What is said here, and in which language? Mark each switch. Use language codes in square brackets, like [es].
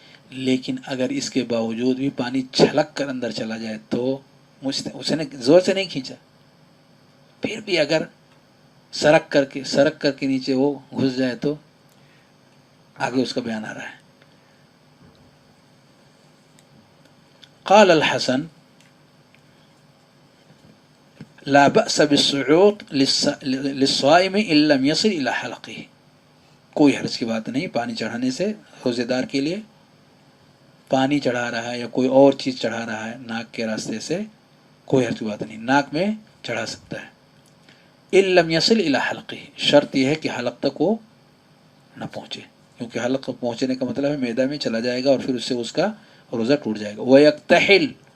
[ur] لیکن اگر اس کے باوجود بھی پانی چھلک کر اندر چلا جائے تو اسے نے زور سے نہیں کھینچا، پھر بھی اگر سرک کر کے نیچے وہ گھس جائے تو آگے اس کا بیان آ رہا ہے. [ar] قال الحسن لا بأس بالصعود للصائم ان لم يصل الى حلقه. [ur] کوئی حرج کی بات نہیں پانی چڑھانے سے. روزے دار کے لیے پانی چڑھا رہا ہے یا کوئی اور چیز چڑھا رہا ہے ناک کے راستے سے، کوئی حرج کی بات نہیں، ناک میں چڑھا سکتا ہے. [ar] ان لم يصل الى حلقه. [ur] شرط یہ ہے کہ حلق تک وہ نہ پہنچے، کیونکہ حلق پہنچنے کا مطلب ہے میدا میں چلا جائے گا اور پھر اس سے اس کا روزہ ٹوٹ جائے گا. [ar] وَيَكْتَحِلْ.